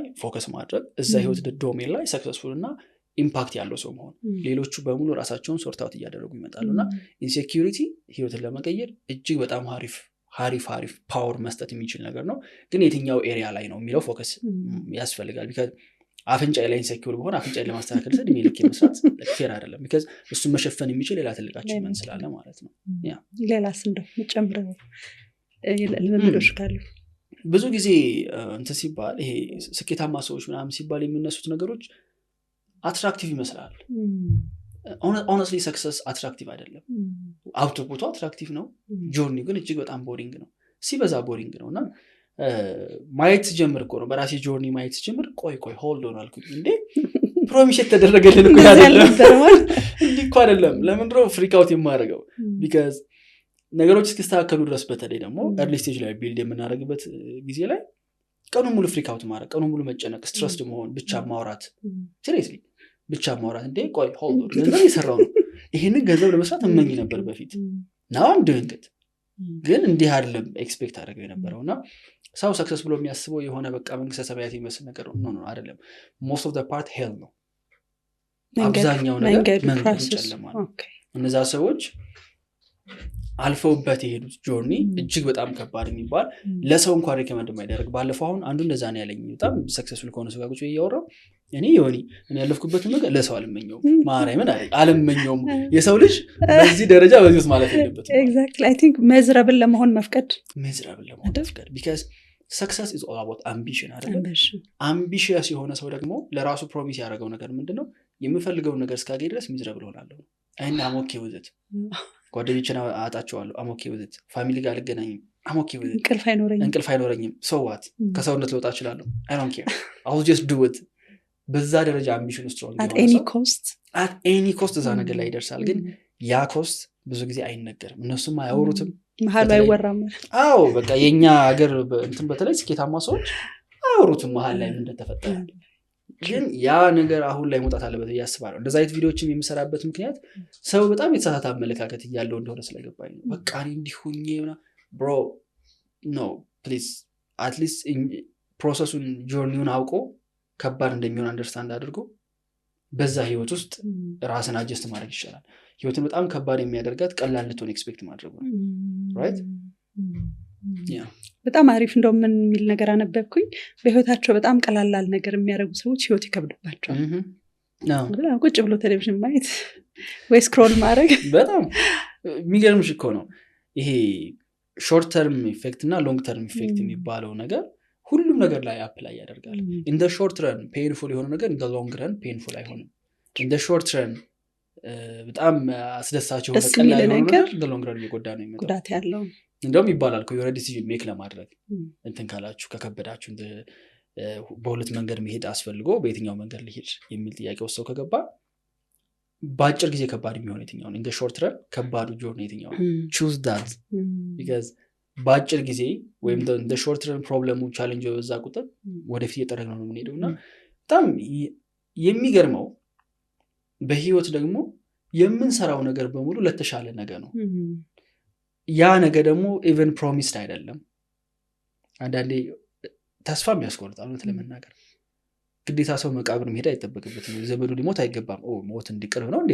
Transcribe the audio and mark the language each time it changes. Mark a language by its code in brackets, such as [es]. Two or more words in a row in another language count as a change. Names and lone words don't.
[am] ፎከስ ማድረግ እዛ ህይወት ዶሜን ላይ ሰክሰስፉል እና ኢምፓክት ያለው ሰው መሆን ሌሎቹ በሙሉ ራሳቸውን [en] sort out [am] እያደረጉ ይመጣሉና ኢንሴኪዩሪቲ ህይወትን ለመቀየር እጅግ በጣም ሀሪፍ ፓወር መስጠት የሚችል ነገር ነው ግን የትኛው ኤሪያ ላይ ነው የሚለው ፎከስ ያስፈልጋል ቢካዝ አፍንጫ ላይ ኢንሴኪዩር በሆነ አፍንጫ ላይ ማስተካከል ሰድ ሚልክ መስራት ፌር አይደለም ቢካዝ እሱ መሸፈን የሚችል ሌላ ትልቃችን ምን ስላለ ማለት ነው ያ ሌላስ እንደው መጨምረው ለምንድነው ካሉ ብዙ ጊዜ እንትን ሲባል ይሄ ስኬታማ ሰዎች ምናምን ሲባል የሚነሱት ነገሮች አትራክቲቭ ይመስላል [en] honestly success attractive [am] አይደለም አውትፑቱ አትራክቲቭ ነው ጆርኒው ግን እጅግ በጣም ቦሪንግ ነው ሲበዛ ቦሪንግ ነውና ማየት ጀምር እኮ ነው በራሴ ጆርኒ ማየት ጀምር ቆይ [en] hold on [am] አልኩኝ እንዴ ፕሮሚስ የተደረገልን እኮ አይደለም እንዴ እኮ አይደለም ለምን ነው [en] freak out [am] የማደርገው ቢካዝ ነገሮች እስኪስተካከሉ ድረስ በተለይ ደግሞ [en] early stage [am] ላይ ቢልድ የምናደርግበት ጊዜ ላይ ቀኑን ሙሉ [en] freak out [am] ማድረግ ቀኑን ሙሉ መጨነቅ ስትረስድ መሆን ብቻ ማውራት ሲሪየስሊ ብቻ ማውራት እንዴ ቆይ [en] hold on [am] ገንዘብ እየሰራው ነው ይሄንን ገንዘብ ለመስራት እመኝ ነበር በፊት [en] now I'm doing it [am] ግን እንዲህ አይደለም ኤክስፔክት አደረገው የነበረውና ሰው ሰክሰስ ብሎ የሚያስበው የሆነ በቃ መንግስተ ሰማያት የሚመስል ነገር ነው አይደለም [en] most of the part hell [am] ነው አብዛኛው ነገር መንገድ ጨለማ ነው እነዛ ሰዎች አልፈውበት የሄዱት ጆርኒ እጅግ በጣም ከባድ የሚባል ለሰው እንኳን ሪከመንድ የማይደረግ ባለፈው አሁን አንዱ እንደዛ ነው ያለኝ በጣም ሰክሰስፉል ከሆነ ሰው ጋር ቁጭ እያወራው እኔ ያለፍኩበትን ነገር ለሰው አልመኘውም ማርያምን አልመኘውም የሰው ልጅ በዚህ ደረጃ በዚህ ውስጥ ማለት የለበትም [en] exactly I think miserable ለመሆን መፍቀድ because success is all about ambition [am] አይደል ambitious የሆነ ሰው ደግሞ ለራሱ ፕሮሚስ ያደረገው ነገር ምንድነው የምፈልገውን ነገር እስካገኝ ድረስ ሚዝረብል ሆናለሁ እና [en] I'm okay with it [am] ጓደኞቼን አጣቸዋለሁ [en] I'm okay with it [am] ፋሚሊ ጋር ልገናኝም [en] I'm okay with it [am] እንቅልፍ አይኖረኝም [en] so what [am] ከሰውነት ልወጣ እችላለሁ [en] I don't care I'll just do it [am] በዛ ደረጃ [en] ambition strong at any cost [am] እዛ ነገር ላይ ይደርሳል ግን ያ ኮስት ብዙ ጊዜ አይነገርም እነሱም አያወሩትም መሀል አይወራም አዎ በቃ የኛ ሀገር እንትን በተለይ ስኬታማ ሰዎች አያወሩትም መሀል ላይ ምን እንደተፈጠረ ግን ያ ነገር አሁን ላይ መውጣት አለበት ያስባሉ እንደዛ አይነት ቪዲዮዎችን የምሰራበት ምክንያት ሰው በጣም የተሳሳተ አመለካከት ያለው እንደሆነ ስለገባኝ ነው በቃ እኔ እንዲሁኝና [en] bro no please at least [am] ፕሮሰሱን ጆርኒውን አውቆ ከባድ እንደሚሆን አንደርስታንድ አድርጎ በዛ ህይወት ውስጥ ራስን አጀስት ማድረግ ይችላል ህይወትን በጣም ከባድ የሚያደርጋት ቀላል ልትሆን ኤክስፔክት ማድረግ ነው right በጣም አሪፍ እንደው ምን የሚል ነገር አነበብኩኝ በህይወታቸው በጣም ቀላል ነገር የሚያደርጉ ሰዎች ህይወት ይከብድባቸዋል ቁጭ ብሎ ቴሌቪዥን ማየት ወይ ስክሮል ማድረግ በጣም የሚገርምሽ እኮ ነው ይሄ [en] short term effect [am] እና [en] long term effect [am] የሚባለው ነገር ሁሉም ነገር ላይ አፕላይ ያደርጋል [en] in the short run painful [am] የሆነ ነገር [en] in the long run painful [am] አይሆንም [en] in the short run [am] በጣም አስደሳች የሆነ ቀላል ነገር [en] in the long run [am] እየጎዳ ነው የሚመጣው ጉዳት ያለው እንደውም ይባላል እኮ የሆነ [en] decision make [am] ለማድረግ እንትን ካላችሁ ከከበዳችሁ በሁለት መንገድ መሄድ አስፈልጎ በየትኛው መንገድ ልሄድ የሚል ጥያቄ ወሰው ከገባ በአጭር ጊዜ ከባድ የሚሆነው የትኛው ነው [en] in the short run [am] ከባዱ ጆርኒ የትኛው ነው [en] choose that because [am] በአጭር ጊዜ ወይም [en] the short run [am] ፕሮብለሙ ቻሌንጅ በዛ ቁጥር ወደፊት እየጠረግነው ነው የምንሄደውና በጣም የሚገርመው በህይወት ደግሞ የምንሰራው ነገር በሙሉ ለተሻለ ነገር ነው ያ ነገር ደግሞ [en] even promised [am] አይደለም አንዳንዴ ተስፋም ያስቆርጣል ለመናገር ግዴታ ሰው መቃብር መሄድ አይተበከበትም ዘመዱ ሊሞት አይገባም ሞት እንዲቀርብ ነው እንዴ